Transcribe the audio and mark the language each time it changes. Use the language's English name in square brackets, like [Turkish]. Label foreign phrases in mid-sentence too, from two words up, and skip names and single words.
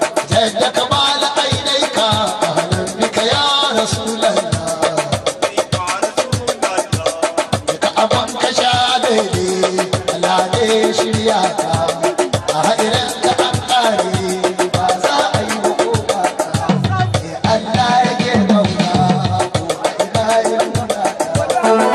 [Arabic] جد كمال عينيك، أهلا بك يا رسول الله. [Hausa] Ka abin ka sha daidai, Allah ne ya shirya ka. A haɗirin ka an ƙare, ba za a yi wa kowa ka. Eh, Allah ya ke ɗauka, ko a ina ya nuna ka.